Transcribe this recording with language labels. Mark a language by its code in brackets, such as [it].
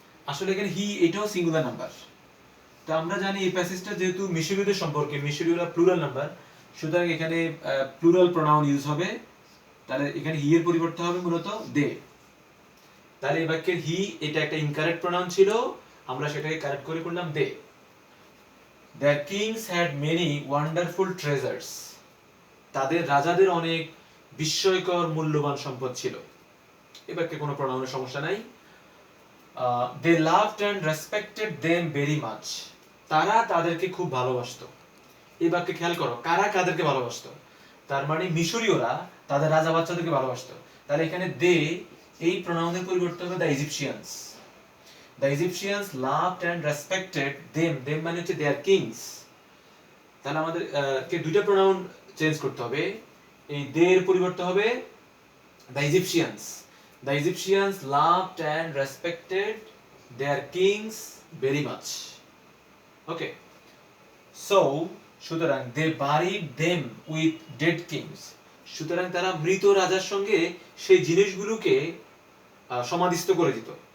[bn] আসলে এখানে হি এটাও সিঙ্গুলার নাম্বার। তো আমরা জানি এই প্যাসেজটা যেহেতু মিশরীয়দের সম্পর্কে, মিশরীয়রা প্লুরাল নাম্বার, সুতরাং এখানে প্লুরাল প্রোনাউন ইউজ হবে। তাহলে এখানে হি এর পরিবর্তে হবে মূলত দে। তাহলে এই বাক্যের হি এটা একটা ইনকারেক্ট প্রোনাউন ছিল, আমরা সেটাকে কারেক্ট করে করলাম দে। [en] Their kings had many wonderful treasures. [bn] তাদের রাজাদের অনেক বিস্ময়কর মূল্যবান সম্পদ ছিল। এই বাক্যে কোনো প্রোনাউনের সমস্যা নাই। [en] They loved and respected them very much. [bn] তারা তাদেরকে খুব ভালোবাসতো। এই বাক্যে খেয়াল করো, কারা কাদেরকে ভালোবাসতো? তার মানে মিশরীয়রা তাদের রাজা বাচ্চাদেরকে ভালোবাসতো। তাহলে এখানে দে এই প্রোনাউনের পরিবর্তে হবে the Egyptians. [en] the Egyptians loved and respected them, them [bn] মানে হচ্ছে [en] Their kings. [bn] তাহলে আমাদের কে দুইটা প্রোনাউন চেঞ্জ করতে হবে, এই দে এর পরিবর্তে হবে the Egyptians. [en] The Egyptians loved and respected their kings very much. Okay. So, সুতরাং they buried them with dead kings. [bn] সুতরাং তারা মৃত রাজার সঙ্গে সেই জিনিসগুলোকে সমাধিস্থ করে দিত।